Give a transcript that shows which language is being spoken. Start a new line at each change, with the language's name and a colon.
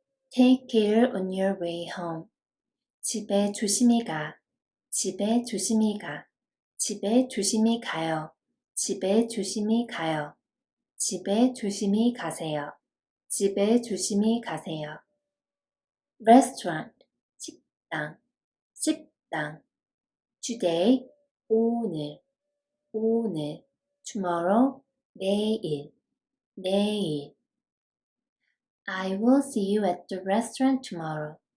English: Take care on your way home.
Korean: 집에 조심히 가, 집에 조심히 가, 집에 조심히 가요, 집에 조심히 가요, 집에 조심히 가세요, 집에 조심히 가세요. Restaurant, 식당, 식당. Today, 오늘, 오늘. Tomorrow, 내일, 내일.
English: I will see you at the restaurant tomorrow.